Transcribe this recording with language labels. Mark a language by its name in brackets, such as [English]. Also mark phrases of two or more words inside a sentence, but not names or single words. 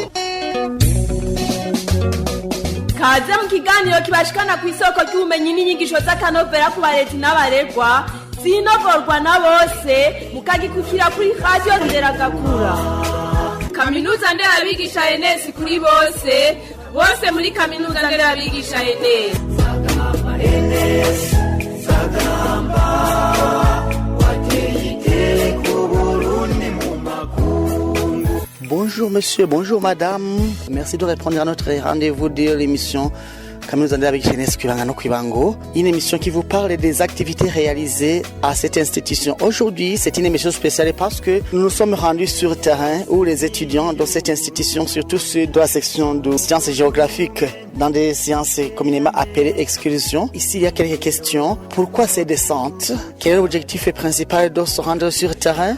[Rundi] Kaze mu kiganiro kibashikana ku isoko ry'ubumenyi n'inyigisho z'akanovera ku barezi n'abaregwa, zinovorwa na bose, mukagikukira kuri radio Nderagakura. Kaminuza nderabigisha ENS kuri bose, bose muri kaminuza nderabigisha ENS. [French] Bonjour monsieur, bonjour madame. Merci de répondre à notre rendez-vous de l'émission Kaminuza nderabigisha ENS kwibanga no kwibango. Une émission qui vous parle des activités réalisées à cette institution. Aujourd'hui, c'est une émission spéciale parce que nous nous sommes rendus sur le terrain où les étudiants de cette institution, surtout ceux de la section de sciences géographiques, dans des sciences communément appelées excursions. Ici, il y a quelques questions. Pourquoi ces descentes? Quel est l'objectif principal de se rendre sur le terrain?